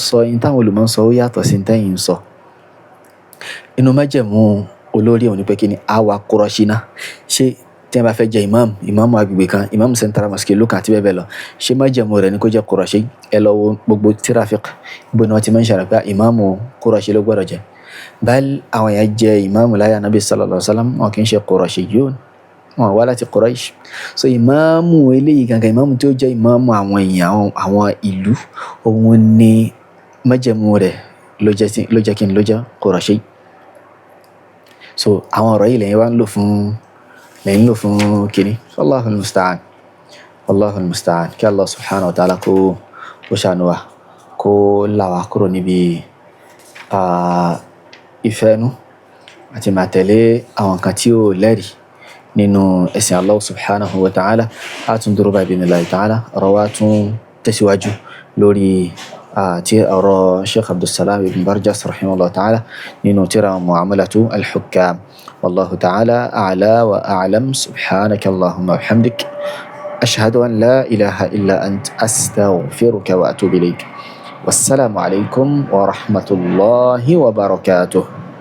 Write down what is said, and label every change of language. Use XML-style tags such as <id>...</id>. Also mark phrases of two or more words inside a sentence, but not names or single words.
<yo>sọ in táwọn olùmọ̀ ń sọ ó yàtọ̀ sí tẹ́yìn ń sọ inú májẹ̀mú olórí òun ni pé kí ni àwa Qurashi náà ṣé tí wọ́n bá fẹ́ jẹ ìmáàmù agbègbè kan ìmáàmù</yo> <en>central mosque</en> <yo>ìlú kan àti bẹ́ẹ̀ bẹ́ẹ̀ lọ ṣé májẹ̀mú rẹ̀ ni kó jẹ́ Qurashi ẹ lọ wo gbogbo tírà fiqh ibo ni wọ́n ti mention pé ìmáàmù Qurashi ló gbọ́dọ̀ jẹ́ bal àwọn yẹn jẹ ìmáàmù láyé Ànábì</yo> <ar>صلى الله عليه وسلم</ar> <yo>wọn kì í ṣe Qurashiyyun wọn wá láti Quraish so ìmáàmù eléyìí gangan ìmáàmù tí ó jẹ́ ìmáàmù àwọn èèyàn àwọn ìlú òun ni májẹ̀mú rẹ̀ ló jẹ́ kí n ló jẹ́ Qurashi so àwọn ọ̀rọ̀ yìí lẹ́yìn wá ń lò fún kìíní</yo> <ar>الله المستعان</ar> <yo>kí</yo> <ar>الله سبحانه وتعالى</ar> <yo>kó ṣàánú wa kó là wá kúrò níbi ìfẹ́nu àti máa tẹ̀lé àwọn nǹkan tí ó lẹ́rìí nínú ẹ̀sìn</yo> <ar>الله سبحانه وتعالى</ar> <yo>a tún dúró báyìí</yo> <ar>بإذن الله تعالى</ar> <yo>ọ̀rọ̀ wa tún tẹ̀síwájú lórí tí ọ̀rọ̀</yo> <ar>Sheikh Abdussalam ibn Barjas رحمه الله تعالى</ar> <yo>nínú tírà</yo> <ar>Mu'amalatu al-Hukkam والله تعالى أعلى وأعلم سبحانك اللهم وبحمدك أشهد أن لا إله إلا أنت أستغفرك وأتوب إليك والسلام عليكم ورحمة الله وبركاته.</ar>